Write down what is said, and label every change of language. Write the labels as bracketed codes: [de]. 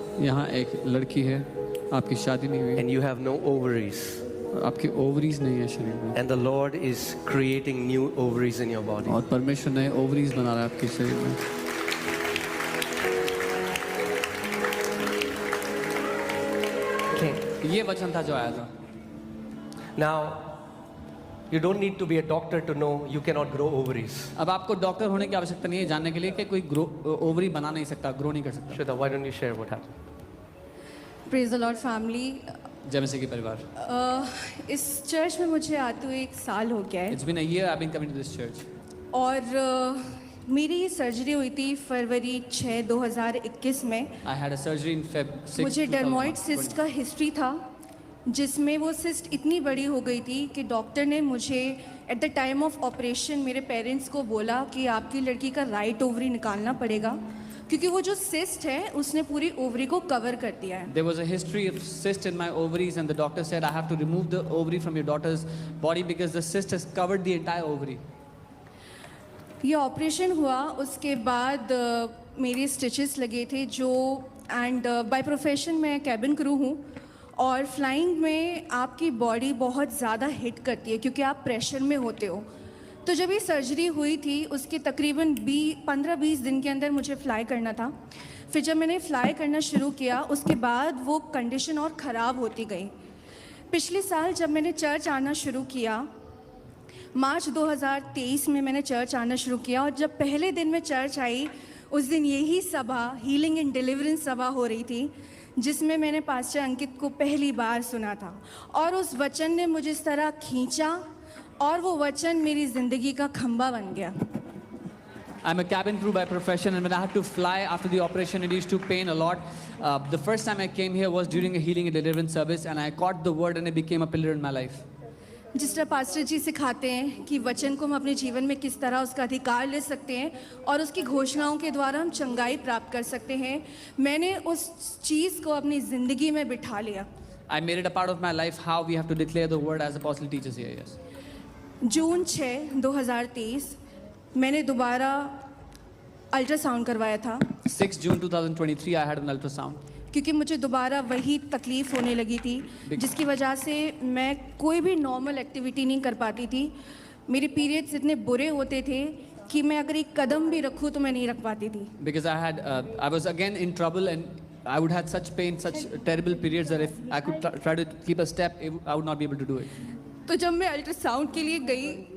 [hi] यहाँ एक लड़की है, आपकी शादी नहीं हुई, [en] and you have no ovaries. [hi] आपकी ओवरीज नहीं है शरीर में, [en] And the Lord is creating new ovaries in your body. [hi] और परमेश्वर नए ओवरीज बना रहा है आपके शरीर में. [en] Okay. [hi] ये वचन था जो आया था. [en] Now, you don't need to be a doctor to know you cannot grow ovaries. [hi] अब आपको डॉक्टर होने की आवश्यकता नहीं है जानने के लिए कि कोई ओवरी बना नहीं सकता, ग्रो नहीं कर सकता. [en] Shweta, why don't you share what happened? Praise the Lord family. [hi] जय मसीह के परिवार. इस चर्च में मुझे आते हुए 1 साल हो गया है [en] It's been a year I've been coming to this church. [hi] और मेरी सर्जरी हुई थी फरवरी 6, 2021 में. [en] I had a surgery in Feb 6. [hi] मुझे डर्मोइड सिस्ट का हिस्ट्री था, जिसमें वो सिस्ट इतनी बड़ी हो गई थी कि डॉक्टर ने मुझे [en] at the time of operation [hi] मेरे पेरेंट्स को बोला कि आपकी लड़की का राइट ओवरी निकालना पड़ेगा, क्योंकि वो जो सिस्ट है उसने पूरी ओवरी को कवर कर दिया है. [en] There was a history of cyst in my ovaries and the doctor said I have to remove the ovary from your daughter's body because the cyst has covered the entire ovary. [hi] ये operation हुआ, उसके बाद मेरे stitches लगे थे जो, [en] and by profession [hi] मैं cabin crew हूँ, और फ्लाइंग में आपकी बॉडी बहुत ज़्यादा हिट करती है क्योंकि आप प्रेशर में होते हो. तो जब ये सर्जरी हुई थी उसके तकरीबन 15-20 दिन के अंदर मुझे फ़्लाई करना था. फिर जब मैंने फ़्लाई करना शुरू किया उसके बाद वो कंडीशन और ख़राब होती गई. पिछले साल जब मैंने चर्च आना शुरू किया, मार्च 2023 में मैंने चर्च आना शुरू किया, और जब पहले दिन मैं चर्च आई उस दिन यही सभा हीलिंग एंड डिलीवरेंस सभा हो रही थी, जिसमें मैंने पास्टर अंकित को पहली बार सुना था, और उस वचन ने मुझे इस तरह खींचा और वो वचन मेरी ज़िंदगी का खंबा बन गया. [en] I'm a cabin crew by profession, and when I had to fly after the operation, it used to pain a lot. The first time I came here was during a healing and deliverance service, and I caught the word, and it became a pillar in my life. [hi] जिस तरह pastor जी सिखाते हैं कि वचन को हम अपने जीवन में किस तरह उसका अधिकार ले सकते हैं और उसकी घोषणाओं के द्वारा हम चंगाई प्राप्त कर सकते हैं, मैंने उस चीज़ को अपनी ज़िंदगी में बिठा लिया. [en] I made it a part of my life how we have to declare the word as the apostle teaches here. Yes. [hi] जून 6, 2023 मैंने दोबारा अल्ट्रासाउंड करवाया था [en] 6 June 2023 I had an ultrasound [hi] क्योंकि मुझे दोबारा वही तकलीफ़ होने लगी थी, जिसकी वजह से मैं कोई भी नॉर्मल एक्टिविटी नहीं कर पाती थी. मेरे पीरियड्स इतने बुरे होते थे कि मैं अगर एक कदम भी रखूं तो मैं नहीं रख पाती थी. [en] because I was again in trouble and I would had such pain, such terrible periods that if I could try to keep a step, I would not be able to do it. [hi] तो जब मैं ultrasound के लिए गई